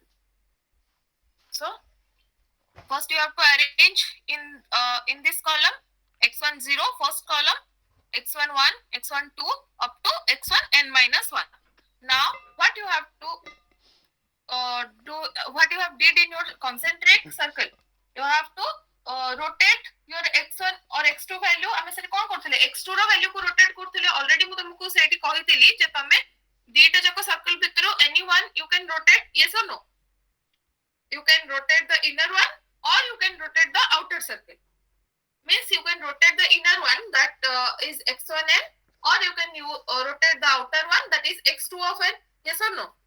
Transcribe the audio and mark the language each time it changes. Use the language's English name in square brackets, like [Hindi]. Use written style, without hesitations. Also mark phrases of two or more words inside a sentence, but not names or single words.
[English] So first you have to arrange in this column x1 0 first column, x1 1, x1 2 up to x1 n minus 1. Now what you have to do, what you have did in your concentric circle, you have to rotate your x1 or x2 value. [Odia] ଆମେ ସେଠି କ'ଣ କରୁଥିଲେ, x2 ର value କୁ rotate କରୁଥିଲେ. already ମୁଁ ତମକୁ ସେଠି କହିଥିଲି ଯେ ତମେ ଦିଟା ଯାକ circle ଭିତରୁ [English] any one you can rotate, yes or no? You can rotate the inner one or you can rotate the outer circle. Means you can rotate the inner one, that is x1n, or you can rotate the outer one, that is x2 of n, yes or no?